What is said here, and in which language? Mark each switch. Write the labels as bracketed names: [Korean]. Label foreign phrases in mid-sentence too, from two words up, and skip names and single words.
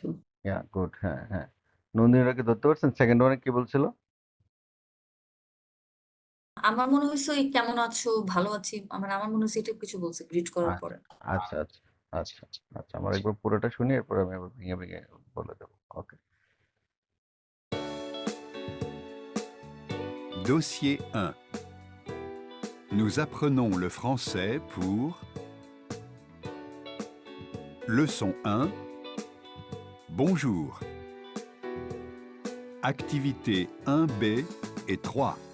[English] yeah good, [Bangla] হ্যাঁ হ্যাঁ। নন্দিনীরা কি ধরতে পারছেন? [English] second one [Bangla] কি বলছিল? আমার মনে হয়েছে ওই কেমন আছো ভালো আছি আমার মনে হয়েছে এটা কিছু বলছে গ্রিট করার আচ্ছা পরে। আচ্ছা আচ্ছা আচ্ছা আচ্ছা আমার একবার পুরোটা শুনি এরপরে আমি আবার ভেঙে ভেঙে বলে দেবো। ওকে। [French] Dossier 1. Nous apprenons le français pour Leçon 1. Bonjour. Activité 1B et 3.